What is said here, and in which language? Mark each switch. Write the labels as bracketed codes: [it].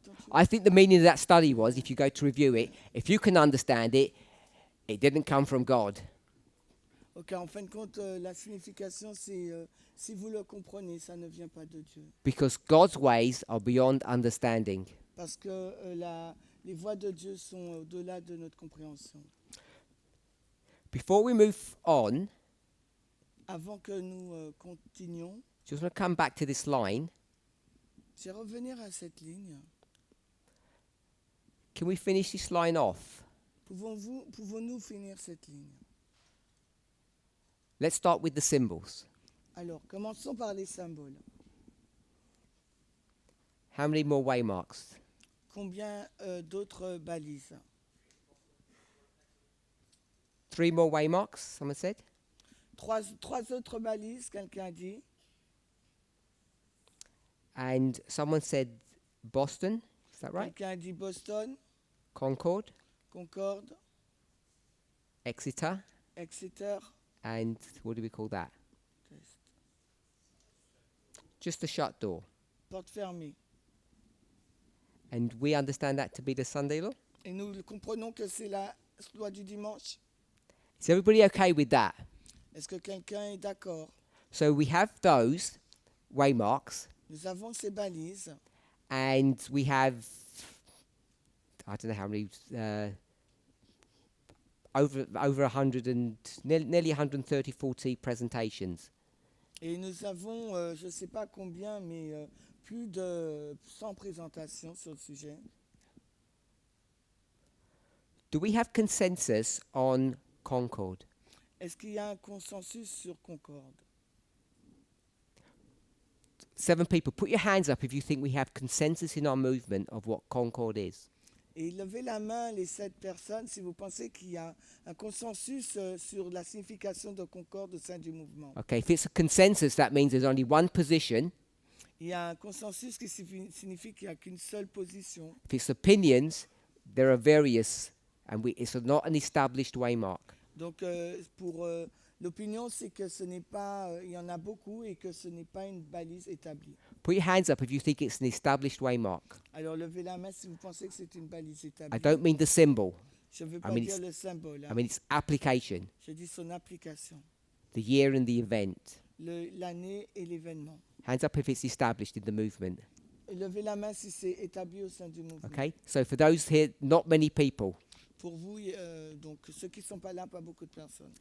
[en] I think the meaning of that study was, if you go to review it, if you can understand it, it didn't come from God. [fr] Ok, en fin de compte, la signification, c'est si vous le comprenez, ça ne vient pas de Dieu. [en] Because God's ways are beyond understanding. [fr] Parce que les voies de Dieu sont au-delà de notre compréhension. [en] Before we move on, [fr] Avant que nous continuions, [en] just want to come back to this line. [fr] je vais revenir à cette ligne. [en] Can we finish this line off? [fr] Pouvons-nous finir cette ligne? [en] Let's start with the symbols. [fr] Alors, commençons par les symboles. [en] How many more waymarks? [fr] Combien d'autres balises? [en] 3 more waymarks, someone said. [fr] Trois autres balises, quelqu'un a dit. [en] And someone said Boston, is that right? [fr] Quelqu'un a dit Boston, [en] Concord, [fr] Concorde, [en] Exeter, [fr] Exeter. [en] and what do we call that? Just a shut door. [fr] Porte fermée. [en] And we understand that to be the Sunday law? [fr] Et nous comprenons que c'est la loi du dimanche. [en] Is everybody okay with that? [fr] Est-ce que quelqu'un est d'accord? [en] So we have those waymarks, [fr] Nous avons ces balises [en] and we have, I don't know how many, over 100 and nearly 130, 40 presentations. [fr] Et nous avons, je ne sais pas combien, mais plus de 100 présentations sur le sujet. [en] Do we have consensus on Concord? [fr] Est-ce qu'il y a un consensus sur Concorde? [en] 7 people, put your hands up if you think we have consensus in our movement of what Concord is. [fr] Et levez la main, les 7 personnes, si vous pensez qu'il y a un consensus sur la signification de Concorde au sein du mouvement. [en] Okay, if it's a consensus, that means there's only one position. [fr] Il y a un consensus qui signifie qu'il n'y a qu'une seule position. [en] If it's opinions, there are various, and it's not an established waymark. [fr] Donc pour l'opinion, c'est que ce n'est pas, il y en a beaucoup et que ce n'est pas une balise établie. [en] Put your hands up if you think it's an established waymark. [fr] Alors levez la main si vous pensez que c'est une balise [en] I [fr] établie. [en] don't mean the symbol. [fr] Je ne veux pas [en] mean [fr] dire [en] it's- [fr] le symbole. [en] I mean its application, [fr] Je dis son application, [en] the year and the event. [fr] l'année et l'événement. [en] Hands up if it's established in the movement. [fr] Levez la main si c'est établi au sein du mouvement. [en] Okay, so for those here, not many people. [fr] Pour vous, donc ceux qui ne sont pas là, pas beaucoup de personnes.